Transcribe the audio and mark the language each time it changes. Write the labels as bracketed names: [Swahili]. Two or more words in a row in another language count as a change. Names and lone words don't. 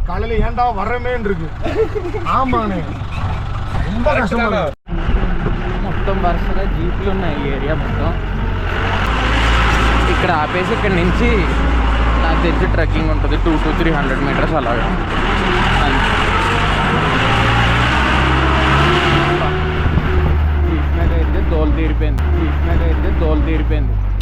[Tamil] காலையில ஏன்டா வரமேன்னு இருக்கு. ஆமாண்ணே, ரொம்ப கஷ்டமா இருக்கு. [Telugu] మొత్తం వరుసగా జీపులు ఉన్నాయి ఈ ఏరియా మొత్తం. ఇక్కడ ఆపేసి ఇక్కడ నుంచి నాకు తెలిసి ట్రెక్కింగ్ ఉంటుంది 200 to 300 మీటర్స్ అలాగా. జీప్ మీద అయితే దోలు తీరిపోయింది.